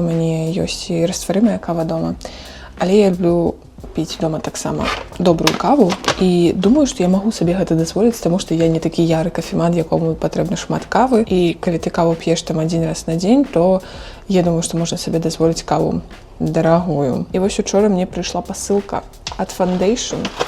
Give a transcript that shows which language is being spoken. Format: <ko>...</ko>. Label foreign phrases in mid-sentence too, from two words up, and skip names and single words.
<be>мене є і растворимая кава дома, але я люблю піць дома таксама добрую каву і думаю, што я магу сабе гэта дазволіць, таму што я не такі яры кафеман, якому патрэбна шмат кавы, і калі ты каву п'еш там один раз на дзень, то я думаю, што можна сабе дазволіць каву дарагую. І вось учора мне прыйшла пасылка ад Foundation.</be>